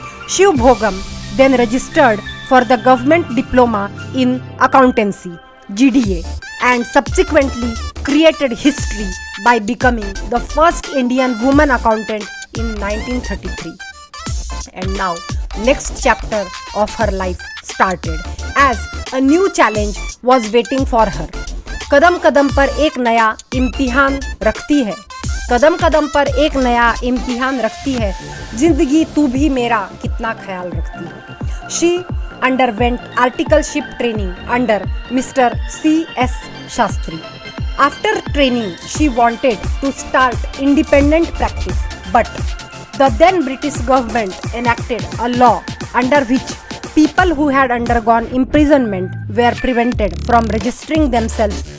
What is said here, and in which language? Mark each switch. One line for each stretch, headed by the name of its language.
English: Sivabhogam then registered for the government diploma in accountancy, GDA, and subsequently created history by becoming the first Indian woman accountant in 1933. And now, next chapter of her life started as a new challenge was waiting for her.
Hindi: कदम कदम पर एक नया इम्तिहान रखती है, कदम कदम पर एक नया इम्तिहान रखती है, जिंदगी तू भी मेरा कितना ख्याल रखती है.
English: She underwent articleship training under Mr. C.S. Shastri. After training, she wanted to start independent practice, but the then British government enacted a law under which people who had undergone imprisonment were prevented from registering themselves